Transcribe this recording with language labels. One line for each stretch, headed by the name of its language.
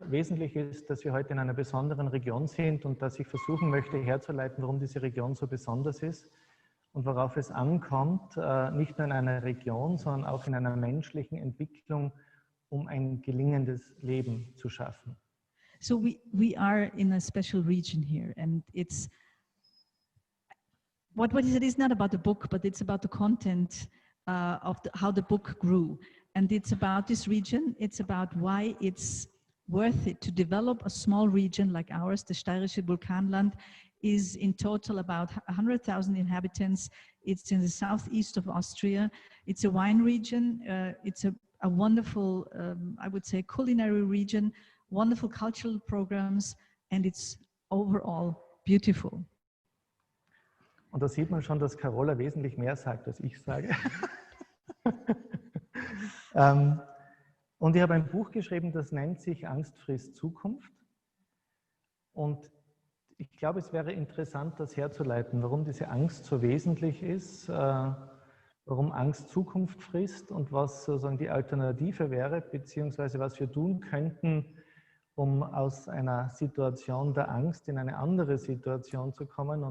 German: Wesentlich ist, dass wir heute in einer besonderen Region sind und dass ich versuchen möchte herzuleiten, warum diese Region so besonders ist und worauf es ankommt, nicht nur in einer Region, sondern auch in einer menschlichen Entwicklung, um ein gelingendes Leben zu schaffen.
English: So we are in a special region here, and it's what is it? It's not about the book, but it's about the content of how the book grew. And it's about this region. It's about why it's worth it to develop a small region like ours. The Steirische Vulkanland is in total about 100,000 inhabitants. It's in the southeast of Austria. It's a wine region. It's a wonderful, I would say, culinary region, wonderful cultural programs, and it's overall beautiful.
German: Und da sieht man schon, dass Karola wesentlich mehr sagt, als ich sage. Und ich habe ein Buch geschrieben, das nennt sich Angst frisst Zukunft. Und ich glaube, es wäre interessant, das herzuleiten, warum diese Angst so wesentlich ist, warum Angst Zukunft frisst und was sozusagen die Alternative wäre, beziehungsweise was wir tun könnten, um aus einer Situation der Angst in eine andere Situation zu kommen.